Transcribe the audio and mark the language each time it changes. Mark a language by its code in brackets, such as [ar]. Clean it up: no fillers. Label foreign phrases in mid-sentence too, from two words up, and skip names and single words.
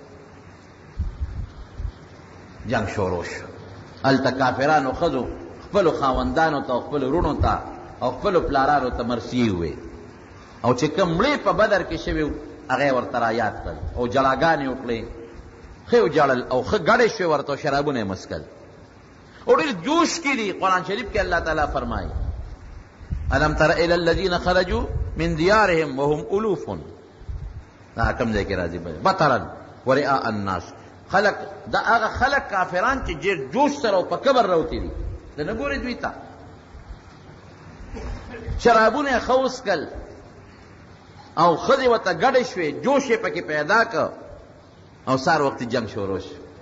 [ps] جنګ شروع شو هلته کافرانو ښځو خپلو خاوندانو ته او خپلو وروڼو ته او خپلو پلارانو ته مرثیې ووې او چې کوم مړې په بدر کې شوي هغه ورته را یاد کړل او جلاګانې وکړې ښه وجړل او ښه ګډې شوې ورته او شرابونه یې مسکل او ډېر جوش کې دي قرآن شریف کې الله تعالی فرمایي [ar] الم تر الی الذین خرجوا من دیارهم وهم الوف [ps] دا کوم ځای کې راځي [ar] بطرا ورئاء الناس [ps] خلق دا هغه خلق کافران چې ډېر جوش سره او په کبر راوتي دي ته نه ګورې دوی ته شرابونه یې ښه وڅکل او ښځې ورته ګډې شوې جوش یې پکې پیدا که او سار وقت جنگ شروع شو